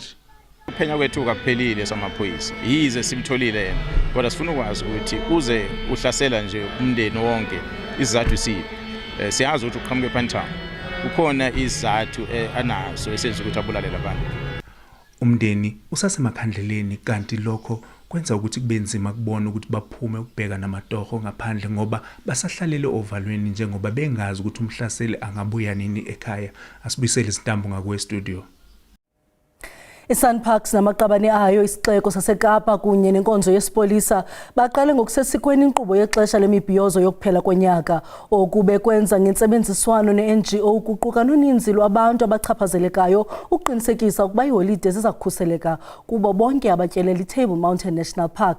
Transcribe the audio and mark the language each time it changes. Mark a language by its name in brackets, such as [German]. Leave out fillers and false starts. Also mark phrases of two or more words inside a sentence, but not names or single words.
[Zulu] Uphenya kwethu akuphelile samaphoyisa yize simtholile yena kodwa sifuna ukwazi ukuthi uze uhlasela nje umndeni wonke izathu siyazi ukuthi uqhamuke ePantown kukhona izathu anazo esenza ukuthi abulale labantu. Umndeni usasemakhandleleni kanti lokho kwenza ukuthi kube nzima kubona ukuthi baphume ukubheka namatoho ngaphandle ngoba basahlalele ovalweni njengoba bengazi ukuthi umhlaseli angabuya nini ekhaya. Asibuyisele izintambo ngakwe studio. [Xhosa] ISunparks namaqabane ayo isixeko saseKapa kunye nenkonzo yesipolisa baqale ngokusesikweni inkqubo yexesha lemibhiyozo yokuphela konyaka okube kwenza ngentsebenziswano neNGO ukuquka noninzi lwabantu abachaphazelekayo uqinisekisa ukuba iholide zizakukhuseleka kubo bonke abatyelela iTable Mountain National Park.